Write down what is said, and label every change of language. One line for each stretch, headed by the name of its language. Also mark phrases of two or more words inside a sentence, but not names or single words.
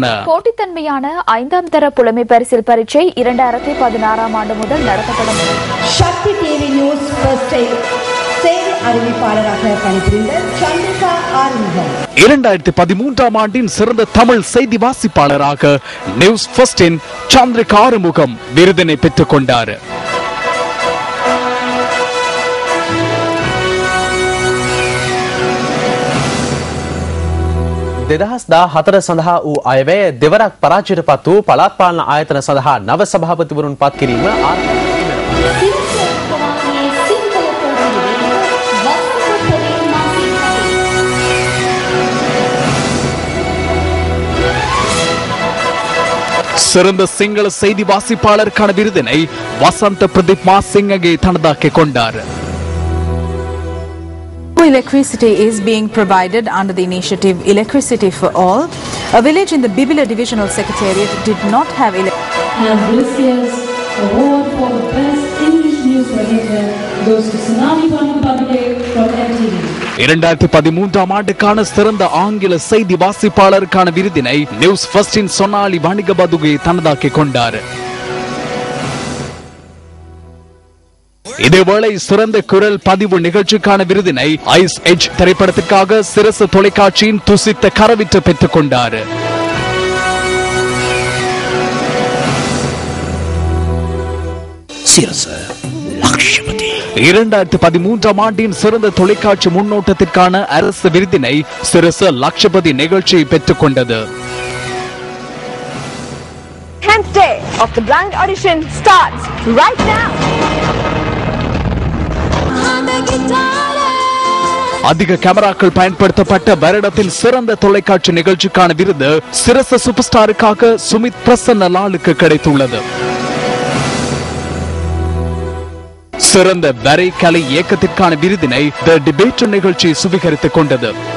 Tamil: போட்டித்தன்மையான 5ஆம் தர புலமை பரிசில் பரீட்சை 2016ஆம் ஆண்டு முதல் நடத்தப்படும். சக்தி டிவி நியூஸ் ஃபர்ஸ்டை செய்தி அறிவிப்பாளராக பணிபுரிந்த சந்திரிகா ஆறுமுகம் 2013ஆம் ஆண்டின் சிறந்த தமிழ் செய்தி வாசிப்பாளராக நியூஸ் ஃபர்ஸ்டின் சந்திரிகா ஆறுமுகம் விருதினை பெற்றுக் கொண்டார்.
Sinhala: හතර සඳහා වූ අයවැය දෙවරක් පරාජයට පත් වූ පළාත් පාලන ආයතන සඳහා නව සභාපතිවරුන් පත් කිරීම
Tamil: சிறந்த சிங்கள செய்தி வாசிப்பாளருக்கான விருதினை வசந்த பிரதீப் மாசிங்கே தனதாக்கிக் கொண்டார்.
English: Electricity is being provided under the initiative Electricity for All. A village in the Bibila Divisional Secretariat did not have And this year's award for the best English news writer goes to Tsunami Panapabide from MTV.
Tamil: 2013ஆம் ஆண்டுக்கான சிறந்த ஆங்கில செய்தி வாசிப்பாளருக்கான விருதினை நியூஸ் ஃபர்ஸ்டின் சொனாலி வணிக பதுகை தனதாக்கிக் கொண்டார். இதேவேளை சிறந்த குரல் பதிவு நிகழ்ச்சிக்கான விருதினை ஐஸ் எட்ஜ் திரைப்படத்திற்காக சிரசு தொலைக்காட்சியின் துசித்த கரவிற்று பெற்றுக் கொண்டார். 2013ஆம் ஆண்டின் சிறந்த தொலைக்காட்சி முன்னோட்டத்திற்கான அரசு விருதினை சிரசு லட்சபதி நிகழ்ச்சி பெற்றுக் கொண்டது.
English: 10th day of the blind audition starts right now.
Tamil: அதிக கேமராக்கள் பயன்படுத்தப்பட்ட வருடத்தில் சிறந்த தொலைக்காட்சி நிகழ்ச்சிக்கான விருது சிரச சூப்பர் ஸ்டாருக்காக சுமித் பிரசன்ன லாலுக்கு கிடைத்துள்ளது. சிறந்த வரை கலை இயக்கத்திற்கான விருதினை தி டிபேட் நிகழ்ச்சி சுவீகரித்துக் கொண்டது.